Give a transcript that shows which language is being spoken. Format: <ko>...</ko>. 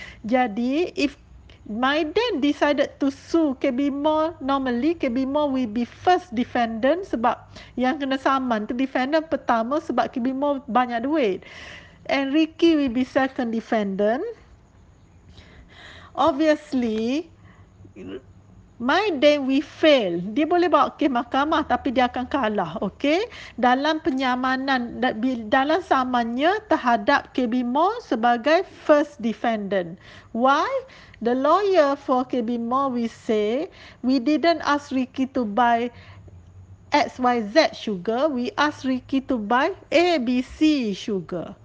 <en>Jadi, if my then decided to sue KB Mall, normally KB Mall will be first defendant</en> <ms>sebab yang kena saman tu defendant pertama sebab KB Mall banyak duit.</ms> <en>And Ricky will be second defendant. Obviously, my then we fail.</en> <ms>Dia boleh bawa ke mahkamah tapi dia akan kalah, okey? Dalam penyamanan, dalam samannya terhadap KB Mall sebagai first defendant.</ms> <en>Why? The lawyer for KB Mall will say, we didn't ask Ricky to buy XYZ sugar, we asked Ricky to buy ABC sugar.</en>